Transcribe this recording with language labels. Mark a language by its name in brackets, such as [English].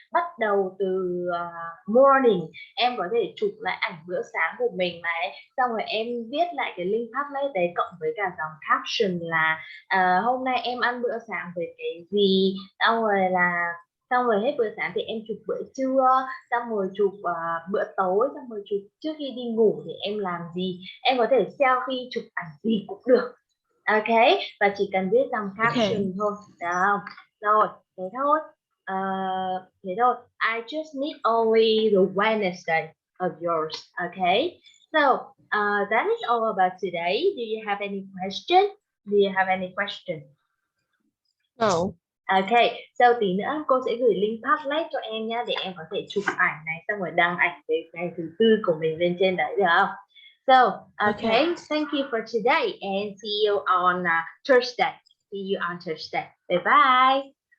[Vietnamese] Bắt đầu từ morning, em có thể chụp lại ảnh bữa sáng của mình này, xong rồi em viết lại cái link Padlet đấy cộng với cả dòng caption là hôm nay em ăn bữa sáng với cái gì, xong rồi hết bữa sáng thì em chụp bữa trưa, xong rồi chụp bữa tối, xong rồi chụp trước khi đi ngủ thì em làm gì. Em có thể selfie chụp ảnh gì cũng được. Ok, và chỉ cần viết dòng caption thôi. Đó. Rồi, thế thôi. Thế thôi. [English] I just need only the Wednesday of yours. Okay. So that is all about today. Do you have any question? Do you have any question? No. [Vietnamese] Ok, so tí nữa cô sẽ gửi link Padlet cho em nhé, để em có thể chụp ảnh này, xong rồi đăng ảnh về ngày thứ 4 của mình lên trên đấy, được không? [English] So, okay, thank you for today and see you on Thursday. See you on Thursday. Bye bye.